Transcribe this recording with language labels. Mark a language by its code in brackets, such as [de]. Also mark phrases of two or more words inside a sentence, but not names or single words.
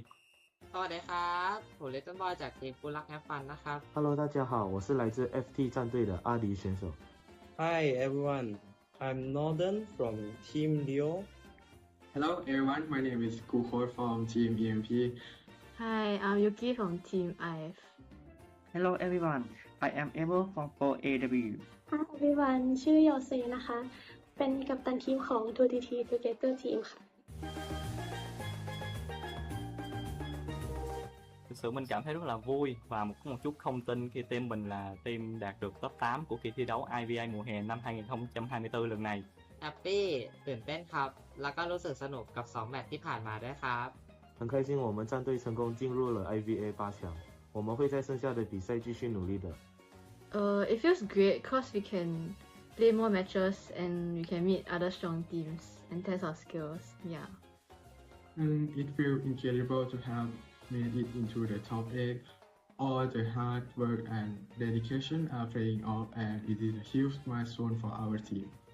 [th] สวัสดีครับผมลิตเติ้ลบอยจากทีมกูรักแฮปฟันนะครับ [zh] Hello， 大家好，我是来自 FT 战队的阿迪选手。 [en] Hi everyone, I'm Northern from Team Leo. Hello everyone, my name is Kuko from Team EMP. Hi, I'm Yuki from Team IF. Hello everyone, I am Able from 4AW. Hi everyone, [th] ชื่อโยเซนะคะ เป็นกัปตันทีมของ 2TT Together Team ค่ะ [vi] Thực sự mình cảm thấy rất là vui và có một chút không tin khi team mình là team đạt được top 8 của kỳ thi đấu IVA mùa hè năm 2024 lần này. [th] แฮปปี้ตื่นเต้นครับแล้วก็รู้สึกสนุกกับ2แมตช์ที่ผ่านมาด้วยครับ [zh] 很开心我们战队成功进入了 IVA 8强，我们会在剩下的比赛继续努力的。 [en] It feels great because we can play more matches and we can meet other strong teams and test our skills. Yeah. It feels incredible to have made it into the top 8. All the hard work and dedication are paying off, and it is a huge milestone for our team.